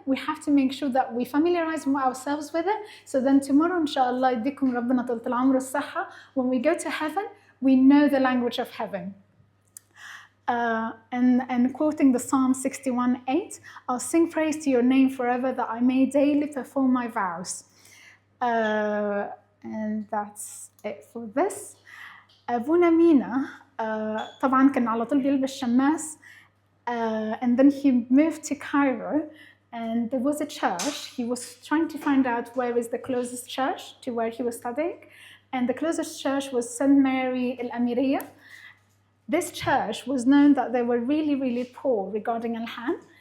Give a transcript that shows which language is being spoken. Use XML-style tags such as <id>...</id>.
<en>We have to make sure that we familiarize ourselves with it. So then tomorrow, inshallah,</en> <ar>يديكم ربنا طولة العمر والصحة,</ar> <en>when we go to heaven, we know the language of heaven. And quoting the Psalm 61:8, I'll sing praise to your name forever that I may daily perform my vows. And that's it for this.</en> <ar>Abuna Mina طبعا كان على طول بيلبس شماس.</ar> <en>And then he moved to Cairo, and there was a church. He was trying to find out where is the closest church to where he was studying, and the closest church was St. Mary al-Amiriyah. This church was known that they were really, really poor regarding Alhan.</en>